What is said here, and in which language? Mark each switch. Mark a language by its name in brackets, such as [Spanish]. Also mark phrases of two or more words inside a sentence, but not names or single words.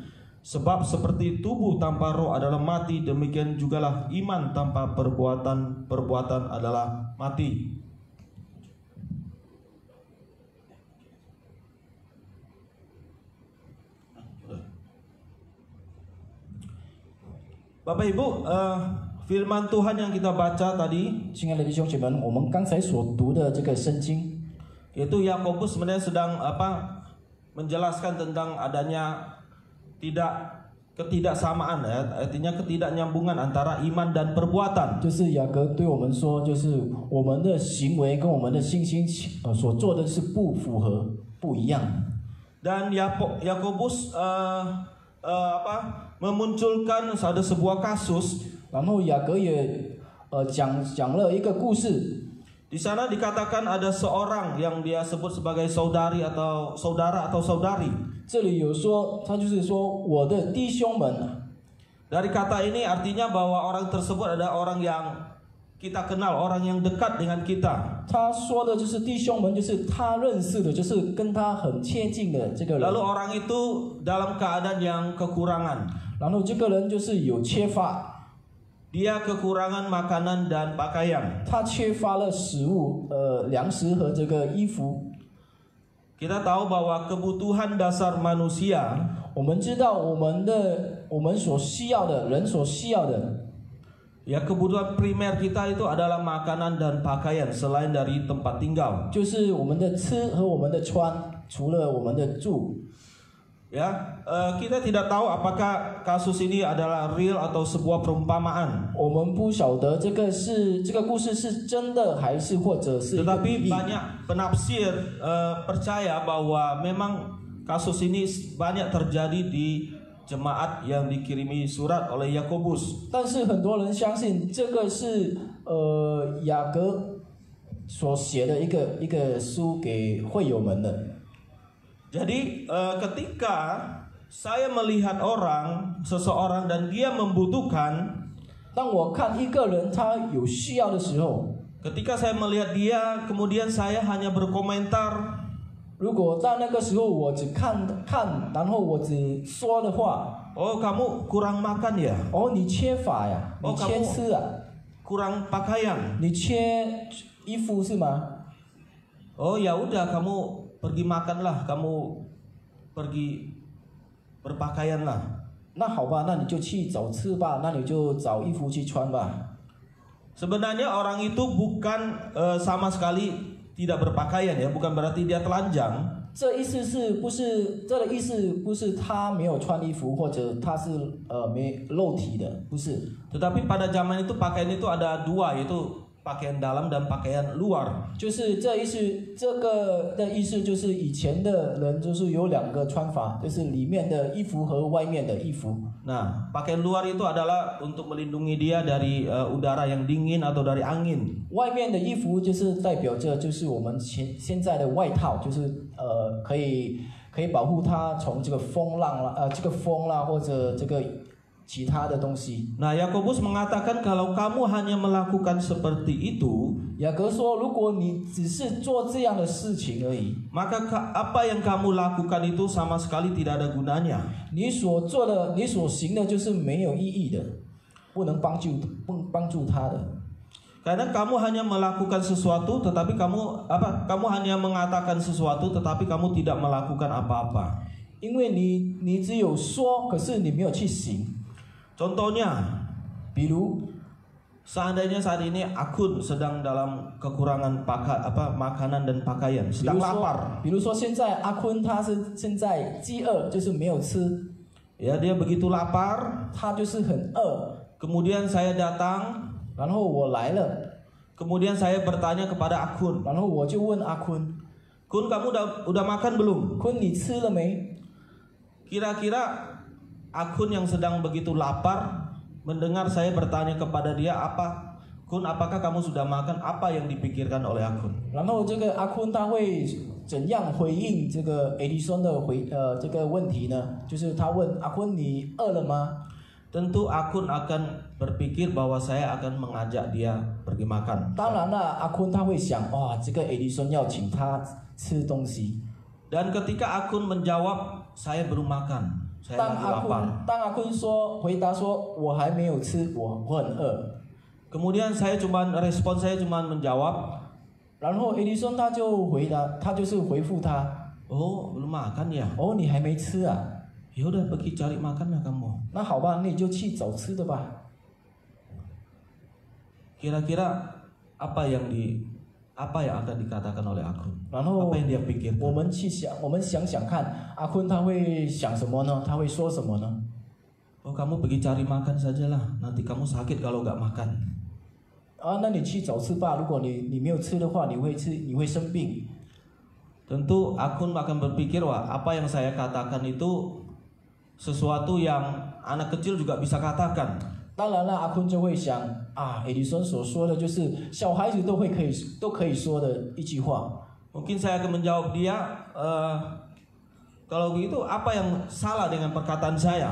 [Indonesian] Sebab seperti tubuh tanpa roh adalah mati, demikian jugalah iman tanpa perbuatan adalah mati. Bapak Ibu, firman Tuhan yang kita baca tadi, [Chinese] 亲爱的弟兄姐妹们，我们刚才所读的这个圣经， [Indonesian] yaitu Yakobus sebenarnya sedang menjelaskan tentang adanya ketidaksamaan, ya, artinya ketidaknyambungan antara iman dan perbuatan. [Chinese] 就是雅各对我们说，就是我们的行为跟我们的信心所做的是不符合、不一样。 [Indonesian] Dan Yakobus memunculkan ada sebuah kasus. [Chinese] 然后雅各也讲了一个故事。 [Indonesian] Di sana dikatakan ada seorang yang dia sebut sebagai saudari atau saudara atau saudari. [Chinese] 这里有说，他就是说我的弟兄们。 [Indonesian] Dari kata ini artinya bahwa orang tersebut ada orang yang kita kenal, orang yang dekat dengan kita. [Chinese] 他说的就是弟兄们，就是他认识的，就是跟他很贴近的这个人。 [Indonesian] Lalu orang itu dalam keadaan yang kekurangan. [Chinese] 然后这个人就是有缺乏， [Indonesian] Dia kekurangan makanan dan pakaian. [Chinese] 他缺乏了食物，粮食和这个衣服。 [Indonesian] Kita tahu bahwa kebutuhan dasar manusia, [Chinese] 我们知道我们所需要的人所需要的， [Indonesian] ya kebutuhan primer kita itu adalah makanan dan pakaian selain dari tempat tinggal. [Chinese] 就是我们的吃和我们的穿，除了我们的住。 [Indonesian] Ya, kita tidak tahu apakah kasus ini adalah real atau sebuah perumpamaan. [Chinese] 我们不晓得这个故事是真的还是或者是一个比 [Indonesian] Tetapi [Chinese] 喻。 [Indonesian] banyak penafsir percaya bahwa memang kasus ini banyak terjadi di jemaat yang dikirimi surat oleh Yakobus. [Chinese] 但是很多人相信这个是雅各所写的一个书给会友们的。 [Indonesian] Jadi ketika saya melihat seseorang dan dia membutuhkan, [Chinese] 当我看一个人他有需要的时候， [Indonesian] ketika saya melihat dia kemudian saya hanya berkomentar, [Chinese] 如果在那个时候我只看，然后我只说的话， [Indonesian] oh kamu kurang makan ya, [Chinese] 哦，你缺乏呀，你缺吃啊， [Indonesian] kurang pakaian, [Chinese] 你缺衣服是吗？ [Indonesian] oh ya udah kamu pergi makanlah, kamu pergi berpakaianlah. [Chinese] 那好吧，那你就去找吃吧，那你就找衣服去穿吧。 [Indonesian] Sebenarnya orang itu bukan sama sekali tidak berpakaian ya, bukan berarti dia telanjang. [Chinese] 这意思是不是这个意思不是他没有穿衣服，或者他是没露体的，不是。 [Indonesian] Tetapi pada zaman itu pakaian itu ada dua, yaitu pakaian dalam dan pakaian luar. [Chinese] 就是这意思，这个的意思就是以前的人就是有两个穿法，就是里面的衣服和外面的衣服。 [Indonesian] Nah, pakaian luar itu adalah untuk melindungi dia dari udara yang dingin atau dari angin. [Chinese] 外面的衣服就是代表着就是我们现在的外套，就是可以保护他从这个风浪啦，这个风啦或者这个其他的东西。 [Indonesian] Nah, Yakobus mengatakan kalau kamu hanya melakukan seperti itu, [Chinese] 雅各说，如果你只是做这样的事情而已， [Indonesian] maka apa yang kamu lakukan itu sama sekali tidak ada gunanya. [Chinese] 你所做的、你所行的，就是没有意义的，不能帮助他的。 [Indonesian] Karena kamu hanya melakukan sesuatu, tetapi kamu hanya mengatakan sesuatu, tetapi kamu tidak melakukan apa-apa. [Chinese] 因为你只有说，可是你没有去行。 [Indonesian] Contohnya, [Chinese] 比如 [Indonesian] seandainya saat ini Akun sedang dalam kekurangan makanan dan pakaian, sedang lapar. [Chinese] 比如说现在阿坤他是现在饥饿，就是没有吃， [Indonesian] Ya, dia begitu lapar. [Chinese] 他就是很饿。 [Indonesian] Kemudian saya datang, [Chinese] 然后我来了， [Indonesian] kemudian saya bertanya kepada Akun, [Chinese] 然后我就问阿坤， [Indonesian] Kun, kamu udah makan belum? [Chinese] 坤，你吃了没？ [Indonesian] Kira-kira Akun yang sedang begitu lapar mendengar saya bertanya kepada dia, Kun, apakah kamu sudah makan? Apa yang dipikirkan oleh Akun? [Chinese] 然后这个阿坤他会怎样回应这个艾迪松的这个问题呢？就是他问阿坤，你饿了吗？ [Indonesian] Tentu Akun akan berpikir bahwa saya akan mengajak dia pergi makan. [Chinese] 当然了，阿坤他会想，哇，这个艾迪松要请他吃东西。 [Indonesian] Dan ketika Akun menjawab, saya belum makan, saya [Chinese] 当 [Indonesian] lagi [Chinese] 阿 [Indonesian] lapar. [Chinese] 坤回答说，我还没有吃，我很饿。 [Indonesian] Kemudian respon saya cuma menjawab, [Chinese] 然后艾迪松他就回答，他就是回复他， [Indonesian] oh belum makan ya? [Chinese] 哦，你还没吃啊？ [Indonesian] Ya udah pergi cari makan lah kamu. [Chinese] 那好吧，那你就去找吃的吧。 [Indonesian] Kira-kira apa yang akan dikatakan oleh Akun? [Chinese] 然后 [Indonesian] Apa yang dia pikirkan? [Chinese] 我们想想看，阿坤他会想什么呢？他会说什么呢？ [Indonesian] Oh, kamu pergi cari makan sajalah. Nanti kamu sakit kalau nggak makan. [Chinese] 啊，那你去找吃吧。如果你没有吃的话，你会生病。 [Indonesian] Tentu Akun akan berpikir, wah, apa yang saya katakan itu sesuatu yang anak kecil juga bisa katakan. [Chinese] 当然了，阿坤就会想啊，艾迪松所说的就是小孩子都可以说的一句话。 [Indonesian] Mungkin saya akan menjawab dia, kalau begitu apa yang salah dengan perkataan saya?